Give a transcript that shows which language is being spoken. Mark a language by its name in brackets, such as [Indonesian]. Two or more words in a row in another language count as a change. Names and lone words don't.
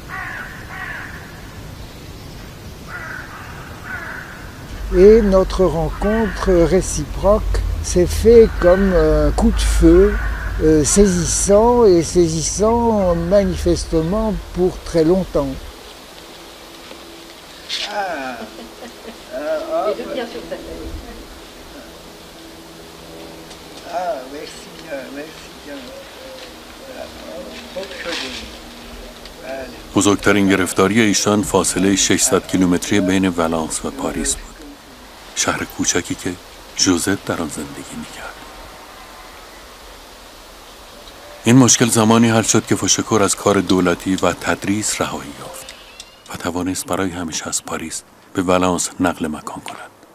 [French] Et notre rencontre réciproque s'est fait comme un coup de feu saisissant et saisissant manifestement pour très longtemps. Et de bien sur ta tête. Merci bien. [Persian] بزرگترین گرفتاری ایشان فاصله 600 کیلومتری بین ولانس و پاریس بود. شهر کوچکی که ژوزت در آن زندگی می‌کرد. این مشکل زمانی حل شد که فشکر از کار دولتی و تدریس رهایی یافت و توانست برای همیشه از پاریس به ولانس نقل مکان کند.